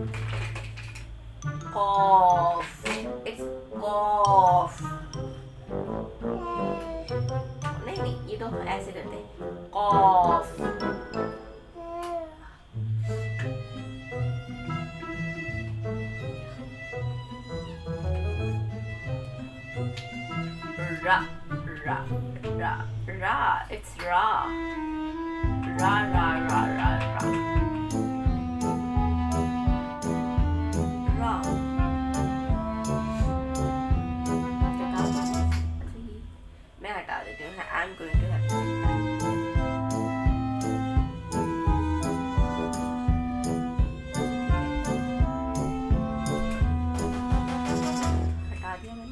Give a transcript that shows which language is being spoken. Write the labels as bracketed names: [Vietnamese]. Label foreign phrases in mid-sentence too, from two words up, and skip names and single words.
[English] Cough. It's cough. [Hindi] ऐसे करते हैं, कॉफ, ra, ra, ra, ra, it's ra, ra, ra, ra, ra, ra, ra. मैं हटा देती हूँ, [English] I am going to [Hindi] हटा दिया मैंने।